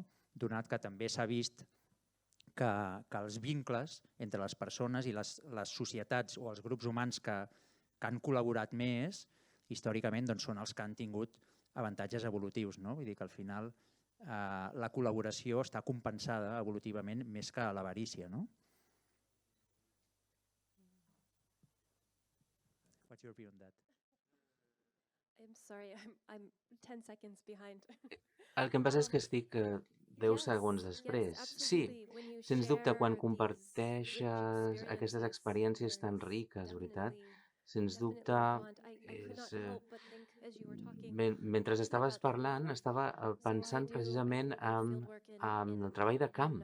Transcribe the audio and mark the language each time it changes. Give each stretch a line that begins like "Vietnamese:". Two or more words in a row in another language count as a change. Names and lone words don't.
Catalan: Donat que també s'ha vist que els vincles entre les persones i les societats o els grups humans que han col·laborat més, històricament doncs, són els que han tingut avantatges evolutius. No? Vull dir que al final la col·laboració està compensada evolutivament més que l'avarícia. No?
English: What's your view on that? I'm sorry, I'm 10 seconds behind.
Catalan: El que em passa és que estic 10 segons després. Sí, sens dubte, quan comparteixes aquestes experiències tan riques, veritat? Sens dubte, mentre estaves parlant, estava pensant precisament en el treball de camp.